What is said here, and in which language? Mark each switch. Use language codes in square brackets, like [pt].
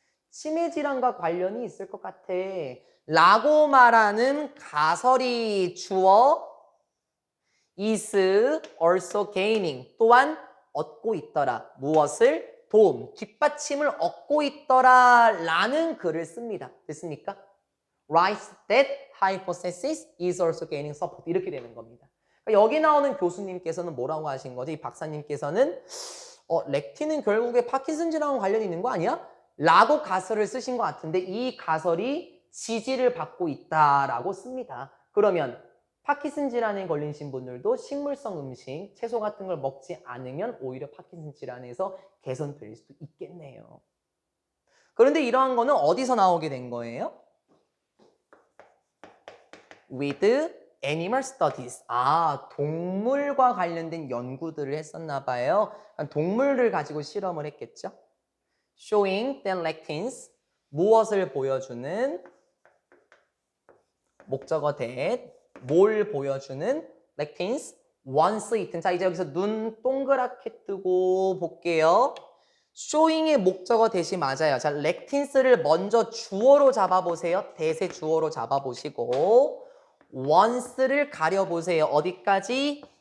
[ko] 치매 질환과 관련이 있을 것 같아. 라고 말하는 가설이 주어 [en] is also gaining, [ko] 또한 얻고 있더라. 무엇을? 도움, 뒷받침을 얻고 있더라 라는 글을 씁니다. 됐습니까? [en] Writes that hypothesis is also gaining support. [ko] 이렇게 되는 겁니다. 그러니까 여기 나오는 교수님께서는 뭐라고 하신 거죠? 이 박사님께서는 렉틴은 결국에 파킨슨 질환과 관련이 있는 거 아니야? 라고 가설을 쓰신 것 같은데 이 가설이 지지를 받고 있다라고 씁니다. 그러면 파킨슨 질환에 걸리신 분들도 식물성 음식, 채소 같은 걸 먹지 않으면 오히려 파킨슨 질환에서 개선될 수도 있겠네요. 그런데 이러한 거는 어디서 나오게 된 거예요? [en] With animal studies. [ko] 동물과 관련된 연구들을 했었나 봐요. 동물을 가지고 실험을 했겠죠. [en] Showing that lectins, [ko] 무엇을 보여주는? 목적어 that, 뭘 보여주는? [en] lectins, once eaten. [ko] 자, 이제 여기서 눈 동그랗게 뜨고 볼게요. showing의 목적어 대시 맞아요. 자, lectins를 먼저 주어로 잡아보세요. 대세 주어로 잡아보시고 once를 가려보세요. 어디까지?